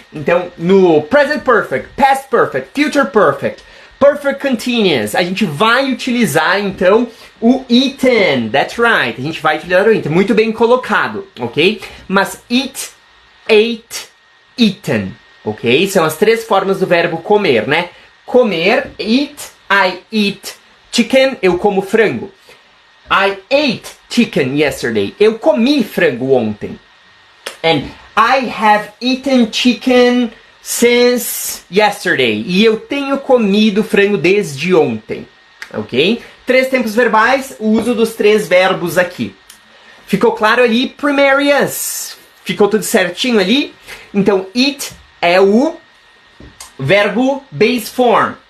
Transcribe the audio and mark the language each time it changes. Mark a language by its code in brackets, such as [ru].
[pt] Então, no present perfect, past perfect, future perfect, perfect continuous, a gente vai utilizar, então, o eaten. [en] That's right. [pt] A gente vai utilizar o eaten. Muito bem colocado, ok? Mas eat, ate, eaten, ok? São as três formas do verbo comer, né? Comer, eat, [en] I eat chicken, [pt] eu como frango. [en] I ate chicken yesterday. [pt] Eu comi frango ontem. [en] And I have eaten chicken since yesterday. [pt] E eu tenho comido frango desde ontem. Ok? Três tempos verbais, o uso dos três verbos aqui. Ficou claro ali? Primary yes. Ficou tudo certinho ali? Então, eat é o verbo base form.